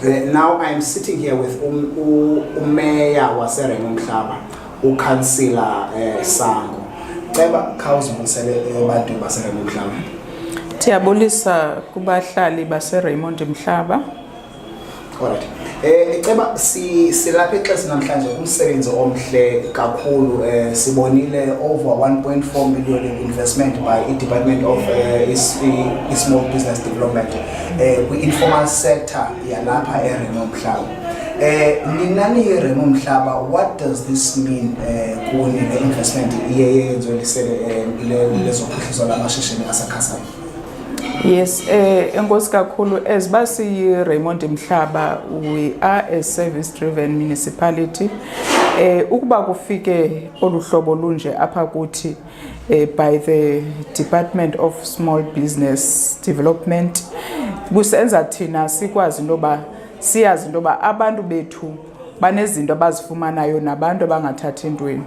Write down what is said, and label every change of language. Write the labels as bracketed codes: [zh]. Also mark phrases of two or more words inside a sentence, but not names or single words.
[en] Now I'm sitting here with [xh] uMeya waseRaymond Mhlaba, [en] uCouncillor Sango. [xh] Ceba khawuzibulisele abantu baseRaymond Mhlaba. Ndiyabulisa kubahlali baseRaymond Mhlaba. Alright. Ceba silapha exesha namhlanje umsebenzi omhle kakhulu sibonile [en] over 1.4 million in investment by the Department of Small Business Development [xh] kwi-informal sector yalapha eRaymond Mhlaba. Ninani eRaymond Mhlaba, [en] what does this mean [xh] kuni le investment yenzolisele lezophuhliso lamashishini asakhasayo? Yes, enkosi kakhulu as basi Raymond Mhlaba, [en] we are a service driven municipality. [xh] Ukuba kufike oluhlobo lunje apha kuthi [en] by the Department of Small Business Development [xh] kusenza thina sikwazi intoba siyazi intoba abantu bethu banezinto abazifumanayo nabantu abangathathi ntweni.